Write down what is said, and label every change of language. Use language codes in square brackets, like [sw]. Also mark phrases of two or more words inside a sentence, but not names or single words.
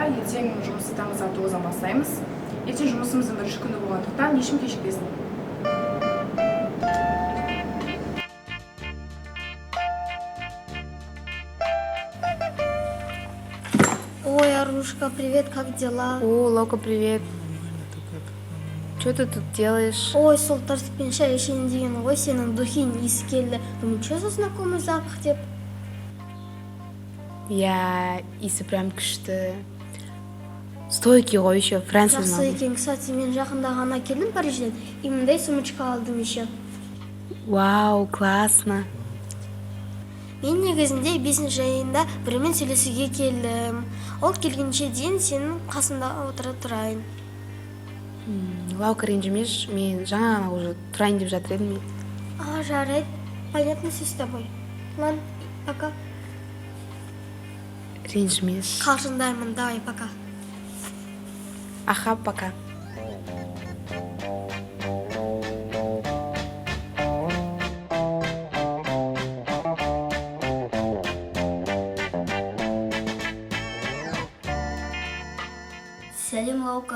[kk] Ертең жұмысты таңғы сағат 9-дан бастаймыз. Ертең жұмысымыздың бірінші күні болғандықтан ешкім кешікпесін. Ой, Арушка, [ru] привет, как дела? О, Лока, привет. Что ты тут делаешь? [kk] Ой, сол тәртіппен шай ішейін деген ғой, сенің духин иісі келді. [ru] Думаю, что за знакомый запах деп. [kk] Я иісі прям күшті. [ru] Стойкий ғой еще, француз. [kk] Жақсы екен, кстати, мен жақында ғана келдім Парижден, и мындай сумочка алдым еще. [ru] Вау, классно. [kk] Мен негізінде 5-ші айында бірімен сөйлесуге келдім. Ол келгенше дейін сенің қасында отыра тұрайын. Лаука, ренжімеш, мен жаңа ғана уже тұрайын деп жатыр едім. Жарайды, [ru] понятно все с тобой. Ладно, пока. [kk] Ренжімеш. Қалжыңдаймын, [ru] давай, пока. Аха, пока. [kk] Сәлем, Лаука.